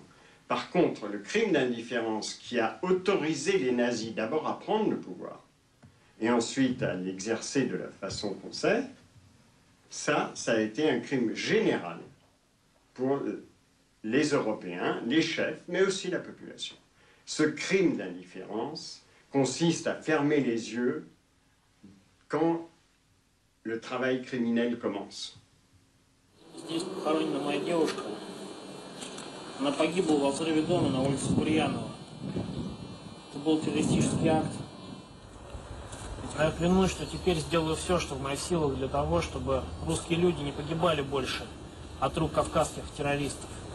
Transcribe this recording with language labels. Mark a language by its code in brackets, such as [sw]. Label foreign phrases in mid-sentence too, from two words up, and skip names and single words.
[fr] Par contre, le crime d'indifférence qui a autorisé les nazis d'abord à prendre le pouvoir, et ensuite à l'exercer de la façon qu'on sait, ça a été un crime général pour les Européens, les chefs, mais aussi la population. Ce crime d'indifférence consiste à fermer les yeux quand le travail criminel commence. [ru] Здесь похоронена моя девушка. Она погибла во взрыве дома на улице Бурьянова. Это был террористический акт. Я клянусь, что теперь сделаю все, что в моих силах для того, чтобы русские люди не погибали больше от рук кавказских террористов.